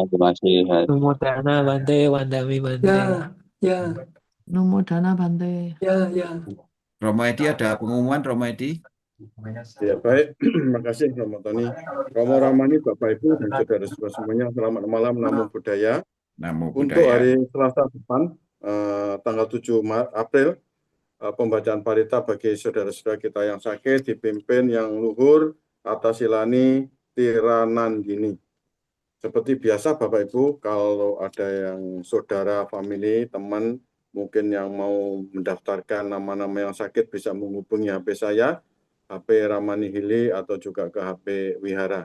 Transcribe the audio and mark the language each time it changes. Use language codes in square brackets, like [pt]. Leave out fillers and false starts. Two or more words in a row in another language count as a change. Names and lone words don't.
[id] terima kasih. [pi] Namo Dana Bante, Wandami Bante. [id] ya, ya, [pi] Namo Dana Bante. [id] ya, ya. Romo Edi ada pengumuman Romo Edi. Ya, baik. Terima kasih, Romo Tony. Romo Ramani, Bapak Ibu, dan saudara-saudara semuanya, selamat malam, [pi] namo buddhaya. Namo [id] Untuk [pi] Buddhaya. [id] hari Selasa depan, tanggal 7 April, pembacaan parita bagi saudara-saudara kita yang sakit, dipimpin yang luhur, atas Silani Tiranandini. Seperti biasa Bapak Ibu, kalau ada yang saudara, family, teman, mungkin yang mau mendaftarkan nama-nama yang sakit bisa menghubungi HP saya, HP Ramani Hili atau juga ke HP Wihara.